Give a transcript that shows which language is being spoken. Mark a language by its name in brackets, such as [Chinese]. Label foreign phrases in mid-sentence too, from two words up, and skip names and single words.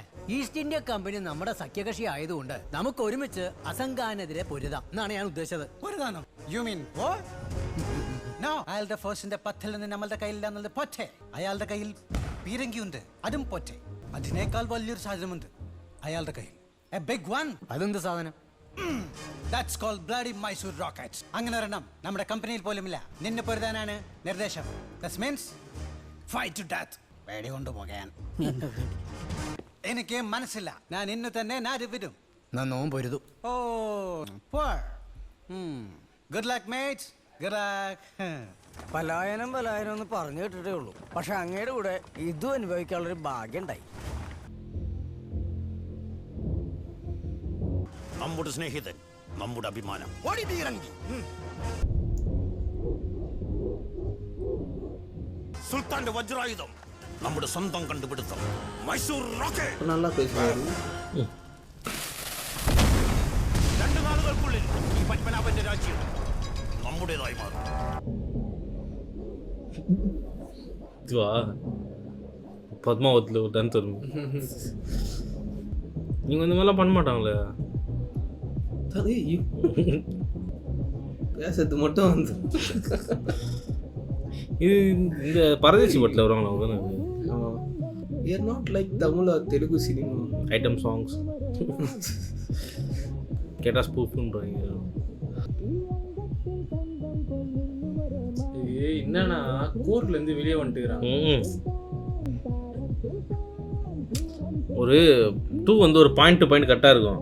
[Malayalam] ഈസ്റ്റ് ഇന്ത്യ കമ്പനി നമ്മുടെ സഖ്യകക്ഷി ആയതുകൊണ്ട് നമുക്ക് ഒരുമിച്ച് അസംഖാനെതിരെ പൊരുതാം എന്നാണ് ഞാൻ ഉദ്ദേശിച്ചത്. പൊരുതാനോ? [English] you mean [Malayalam] അയാളുടെ ഫോഴ്സിന്റെ പത്തിൽ നിന്ന് നമ്മളുടെ കയ്യിലില്ലാന്നുള്ളത് പൊറ്റെ. അയാളുടെ കയ്യിൽ പീരങ്കിയുണ്ട്, അതും പൊറ്റെ. അതിനേക്കാൾ വലിയൊരു സാധനമുണ്ട് അയാളുടെ കയ്യിൽ. [English] A big one. [Malayalam] അതെന്ത് സാധനം? [English] That's called bloody Mysore rockets. [Malayalam] അങ്ങനെ ഒരെണ്ണം നമ്മുടെ കമ്പനിയിൽ പോലുമില്ല. നിന്നെ പൊരുതാനാണ് നിർദ്ദേശം. [English] That means fight to death. [Malayalam] പേടി കൊണ്ടുപോകാൻ എനിക്ക് മനസ്സില്ല. ഞാൻ ഇന്ന് തന്നെ നാട് വിടും. നന്നോം പൊരുതു. [English] Oh good luck mates. Good luck. [Malayalam] പലായനം എന്ന് പറഞ്ഞു കേട്ടിട്ടേ ഉള്ളൂ. പക്ഷെ അങ്ങയുടെ കൂടെ ഇതും അനുഭവിക്കാനുള്ളൊരു ഭാഗ്യം ഉണ്ടായി. നമ്മുടെ സ്നേഹിതൻ, നമ്മുടെ അഭിമാനം. സുൽത്താന്റെ വജ്രായുധം, നമ്മുടെ സ്വന്തം കണ്ടുപിടുത്തം, മൈസൂർ റോക്കറ്റ്. [Tamil] நல்லா பேசுவாரு. [Malayalam] 2 നാളുകൾക്കുള്ളിൽ ഈ പത്മനാഭന്റെ രാജ്യം നമ്മുടേതായി മാറും. [Tamil] பத்மாவத்தில் ஒரு டான்ஸ் வரும். நீங்கள் இந்த மாதிரிலாம் பண்ண மாட்டாங்களே. பேசுறது மட்டும் வந்து இது இந்த பரதேசி பட்டில் வருவாங்களா அவங்க தானே? [English] You're not like Tamil or Telugu cinema. item songs [Tamil] கேட்டால் ஸ்பூஃப்ன்றாங்க. இது என்னன்னா கோர்ட்லேருந்து வெளியே வந்துட்டுக்கிறாங்க. ஒரு 2 வந்து ஒரு [English] point to point [Tamil] கரெக்டாக இருக்கும்.